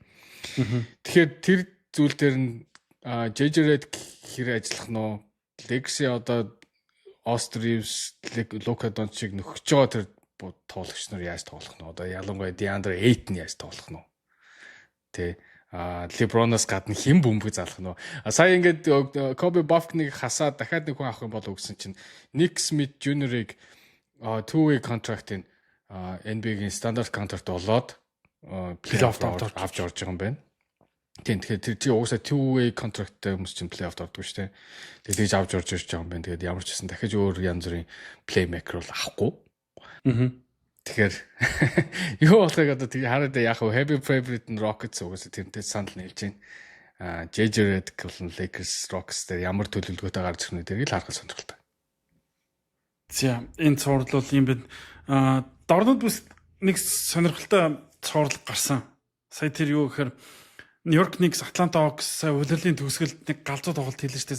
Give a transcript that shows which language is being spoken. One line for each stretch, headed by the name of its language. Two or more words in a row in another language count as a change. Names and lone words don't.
Mongolian: Тэгэхээр тэр зүйл дээр нь JJ Redick хэрэг ажиллах нь Legacy одоо Austin Reeves, Luka Doncic нөхөж байгаа тэр тоглогч нар яаж тоглох нь одоо ялангуяа DeAndre Ayton яаж тоглох нь тий. LeBron-оос гадна хэн бөмбөг залах нь. Сая ингээд Kobe Bufkin-ыг хасаад дахиад нэг хүн авах юм болов гэсэн чинь Nick Smith Jr-ыг
English: two-way contract-
Mongolian: ийн NBA-гийн стандарт контракт болоод плей-офф авч орж байгаа юм байна. Тийм тэгэхээр тэр чи уусаа
English: two-way contract-
Mongolian: тай хүмүүс чинь плей-офф ордог шүү дээ. Тэгээд тэгж авч орж ирж байгаа юм байна. Тэгээд ямар ч гэсэн дахиж өөр янз бүрийн плеймейкер бол авахгүй. Тэгэхээр юу болохыг одоо тэг хараад яах вэ?
English: Heavy favorite
Mongolian: нь Rockets угаасаа тэрнтэй санал нийлж байна. JJ Redick болон Lakers Rockets дээр ямар төлөвлөгөөтэй гарч ирэх нь тэрийг л харах сонирхолтой. За энэ цуврал бол юм бид дорнод бүс нэг сонирхолтой цуврал гарсан. Сая тэр юу гэхээр New York Knicks Atlanta Hawks сая удирдлын төгсгөлд нэг галзуу тоглолт хийлээ шүү дээ.